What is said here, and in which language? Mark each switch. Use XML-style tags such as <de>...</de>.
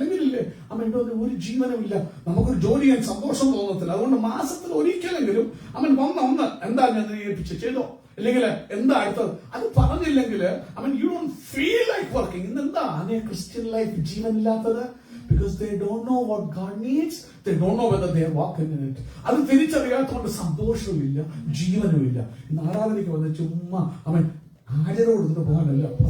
<ml>അല്ലെങ്കിലില്ലേ എന്തോ ഒരു ജീവനുമില്ല, നമുക്കൊരു ജോലി ചെയ്യാൻ സന്തോഷം തോന്നത്തില്ല. അതുകൊണ്ട് മാസത്തിൽ ഒരിക്കലെങ്കിലും വന്ന് എന്താ ഞാൻ ഏൽപ്പിച്ച് ചെയ്തോ, അല്ലെങ്കിൽ എന്താ അടുത്തത് അത് പറഞ്ഞില്ലെങ്കിൽ</ml> <en>You don't feel like working.</en> <ml>ഇന്നെന്താ Christian life ജീവനില്ലാത്തത്?</ml> <en>Because they don't know what God needs. They don't know whether they are walking in it.</en> <ml>അത് തിരിച്ചറിയാത്തതുകൊണ്ട് സന്തോഷവുമില്ല, ജീവനുമില്ല. ഇന്ന് ആരാധനയ്ക്ക് വന്ന് ചുമ്മാ ആചരോട് പോകാനല്ല.</ml>